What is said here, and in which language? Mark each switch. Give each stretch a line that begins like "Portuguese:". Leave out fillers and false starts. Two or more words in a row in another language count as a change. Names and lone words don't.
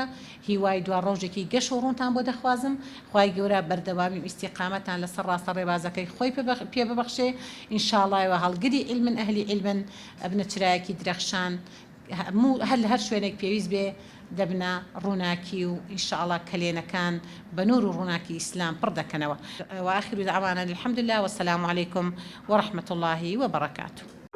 Central Kurdish: هیوای دوا ڕۆژێکی گەشت و ڕوونتان بۆ دەخوازم. خوای گەورە بەردەوامی و ئیستیقامەتان لەسەر ڕاستە ڕێبازەکەی خۆی پێ ببەخشێ ئینشاءڵڵا. هەڵگری علمن ئەهلی علمن ئەبنە چرایەکی درەخشان هەر شوێنێک پێویست بێ دەبنە ڕووناکی و ئینشاءڵڵا کەلێنەکان بە نور و ڕووناکی ئیسلام پڕ دەکەنەوە.
Arabic: وآخر دعوانا الحمد لله والسلام عليكم ورحمة الله وبركاته.